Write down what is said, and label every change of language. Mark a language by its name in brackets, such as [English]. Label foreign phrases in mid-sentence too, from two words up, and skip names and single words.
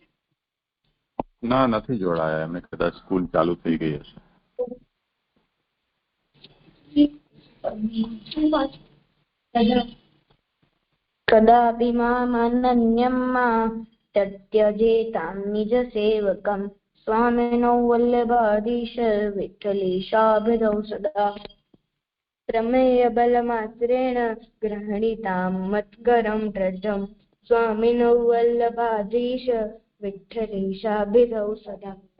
[Gujarati] ના, નથી જોડાયા. એમને કદાચ સ્કૂલ ચાલુ થઈ ગઈ હશે. [Sanskrit] કદાપિ મામનન્યમ ત્યજેતાં નિજ સેવકમ स्वामिनो वल्लभाधीश विठ्ठलेशाभिधौ सदा प्रमेय बलमात्रेण गृह्णीतां मत्करं दृढं स्वामिनो वल्लभाधीश विठ्ठलेशाभिधौ सदा